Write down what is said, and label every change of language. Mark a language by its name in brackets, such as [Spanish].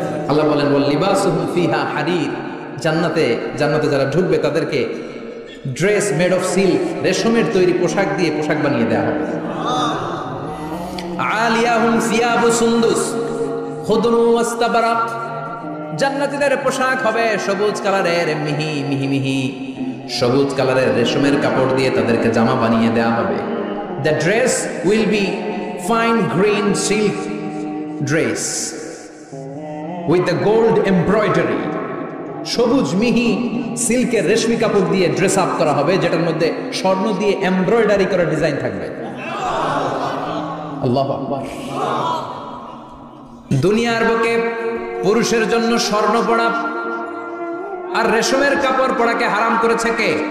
[Bangla] আল্লাহ বলেন [Arabic] ওয়াল লিবাসুহুম ফিহা হারির। [Bangla] জান্নাতে যারা ঢুকবে তাদেরকে [English] dress made of silk, [Bangla] রেশমের তৈরি পোশাক দিয়ে পোশাক বানিয়ে দেওয়া হবে। [Arabic] আলিয়াহুম সিয়াবু সুন্দুস খুদরু ওয়াস্তাবরাক। [Bangla] জান্নাতীদের পোশাক হবে সবুজ কালারের, মিহি মিহি মিহি সবুজ কালারের রেশমের কাপড় দিয়ে তাদেরকে জামা বানিয়ে দেওয়া হবে। [English] The dress will be fine green silk dress with the gold embroidery. [Bangla] সবুজ মিহি সিল্কের রেশমি কাপড় দিয়ে ড্রেস আপ করা হবে, যেটার মধ্যে স্বর্ণ দিয়ে এমব্রয়ডারি করা ডিজাইন থাকবে। আল্লাহু আকবার। দুনিয়ার বুকে পুরুষের জন্য স্বর্ণ পরা আর রেশমের কাপড় পরাকে হারাম করেছে কে?